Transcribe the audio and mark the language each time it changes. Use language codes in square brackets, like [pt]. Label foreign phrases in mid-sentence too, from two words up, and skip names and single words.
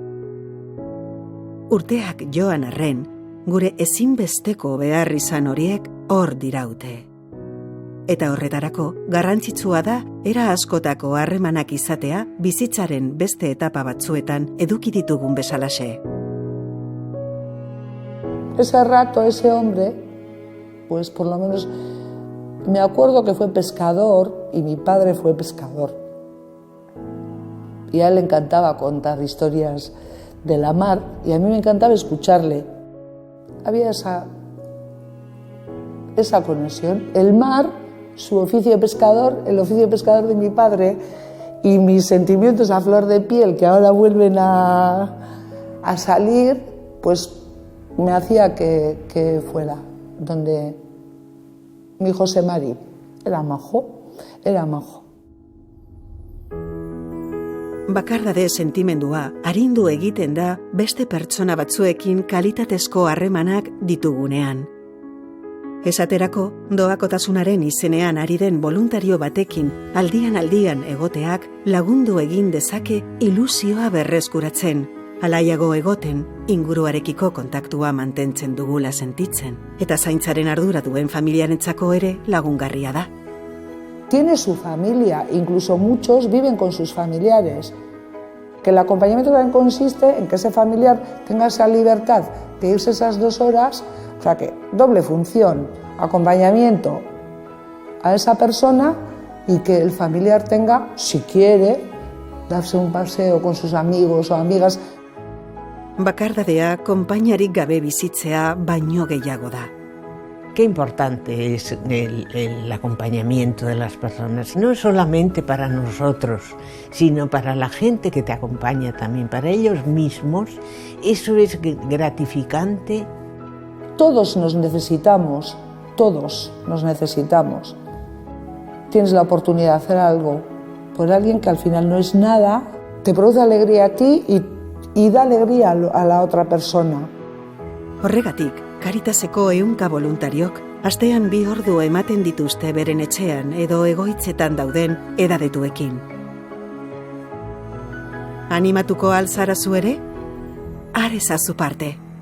[eu] Urteak joan arren, gure ezinbesteko behar izan horiek hor diraute. Eta horretarako, garrantzitsua da, era askotako harremanak izatea bizitzaren beste etapa batzuetan eduki ditugun bezalaxe. [es] Ese rato, ese hombre, pues por lo menos me acuerdo que fue pescador y mi padre fue pescador. Y a él le encantaba contar historias de la mar y a mí me encantaba escucharle. Había esa conexión. El mar, su oficio de pescador, el oficio de pescador de mi padre y mis sentimientos a flor de piel que ahora vuelven a salir, pues me hacía que fuera donde mi José Mari. Era majo, era majo. [eu] Bakardade sentimendua arindu egiten da beste pertsona batzuekin kalitatezko harremanak ditugunean. Esaterako, doakotasunaren izenean ari den voluntario batekin aldian egoteak lagundu egin dezake ilusioa berreskuratzen, alaiago egoten, inguruarekiko kontaktua mantentzen dugula sentitzen, eta zaintzaren ardura duen familiarentzako ere lagungarria da. [es] Tiene su familia, incluso muchos viven con sus familiares. Que el acompañamiento también consiste en que ese familiar tenga esa libertad de irse esas 2 horas, o sea que doble función, acompañamiento a esa persona y que el familiar tenga, si quiere, darse un paseo con sus amigos o amigas. [eu] Bakardadea konpainiarik gabe bizitzea baino gehiago da. [es] Qué importante es el acompañamiento de las personas, no solamente para nosotros, sino para la gente que te acompaña también, para ellos mismos. Eso es gratificante. Todos nos necesitamos, todos nos necesitamos. Tienes la oportunidad de hacer algo por alguien que al final no es nada, te produce alegría a ti y da alegría a la otra persona. [eu] Horregatik, Caritaseko 100 voluntariok astean 2 ordu ematen dituzte beren etxean edo egoitzetan dauden edadetuekin. Animatuko alzara zu ere? Har ezazu parte.